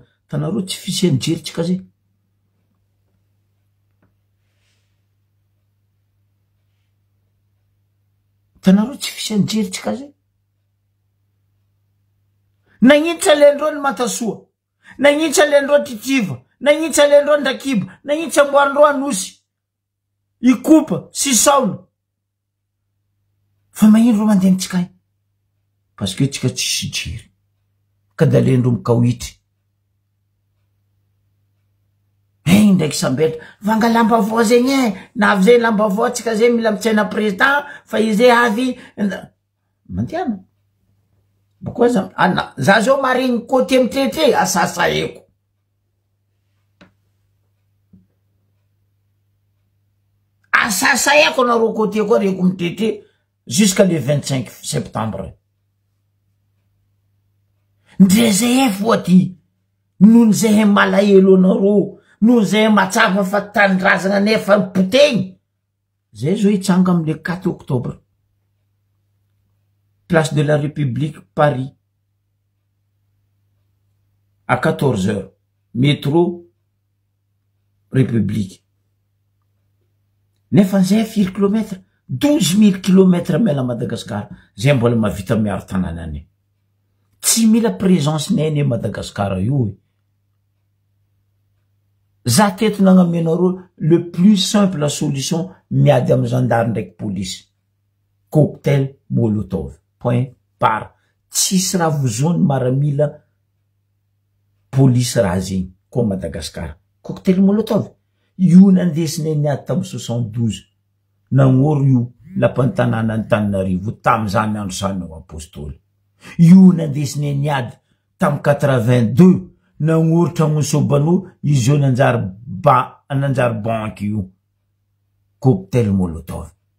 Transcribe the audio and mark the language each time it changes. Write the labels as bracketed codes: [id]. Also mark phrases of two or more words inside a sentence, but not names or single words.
[mg] Tanareo tsy fisiany jeritsika zay. Tanareo tsy fisiany jeritsika zay. Nagnitsy alendro ny Matasoa. Nagnitsy alendro Titiva. Nagnitsy alendro Ndakiba. Nagnitsy amboarindro Anosy. Ikopa, Sisaona. Fa magnino ro mandeha tsika. Parce que tsika tsisy jery. Kadalendro mikawitry. Ndraiky sambelatra. Vanga lamba voa zegny na avy zay lamba voa tsika zay mila mitsena président fa izy avy. Mantiana. [fr] Pourquoi ça? [mg] Anna, za zao marigny côté mitete asasa eko. Asasa eko na ro côté ko reko mitete [fr] jusqu'à le 25 septembre. [mg] Ndrezay foati. Noho zay malahelo anareo. Noho zay matsapa fa tanindrazana nefa potegny. Zay zo hitsanga amle 4 octobre. [fr] Place de la République, Paris. À 14 h. Métro République. [mg] nefa zay firy kilometra 12 000 kilometra mela Madagasikara zay mbola mavita miaro tanàna any tsy mila présence nene Madagasikara io za teto nagnamenareo [fr] le plus simple la solution [mg] miady amy gendarme ndraiky police cocktail molotov point par tsisy raha vozony maramila police raha zegny ko Madagasikara [fr] cocktail molotov [mg] io nandesiny niady tamy 72 nagnoro io lapantanàna Antananarivo tam'izany andro sanao apôstôly io nandesiny niady tamy 82 nagnoro tragno Sobano izy io nanjary banque io [fr] cocktail molotov